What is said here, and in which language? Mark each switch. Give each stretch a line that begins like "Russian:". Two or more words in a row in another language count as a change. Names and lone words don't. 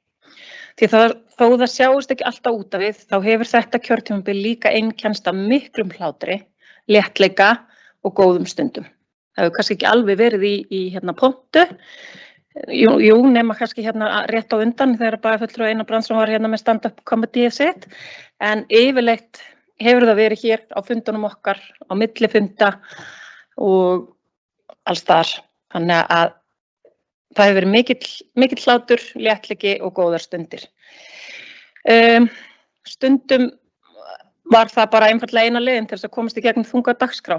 Icelandic: Því þó það sjáist ekki alltaf út af við, þá hefur þetta kjörtímabil líka einkennst af miklum hlátri, léttleika og góðum stundum. Það hefur kannski ekki alveg verið í pontu, jú, nema kannski rétt á undan þegar bæjarfulltrúi Einar Brandsson var með
English: stand-up comedy
Icelandic: sitt, en yfirleitt hefur það verið hér á fundunum okkar, á milli funda og alls þar. Þannig að það hefur verið mikill hlátur, léttleiki og góðar stundir. Stundum var það bara einfaldlega eina leiðin til þess að komast í gegnum þunga dagskrá.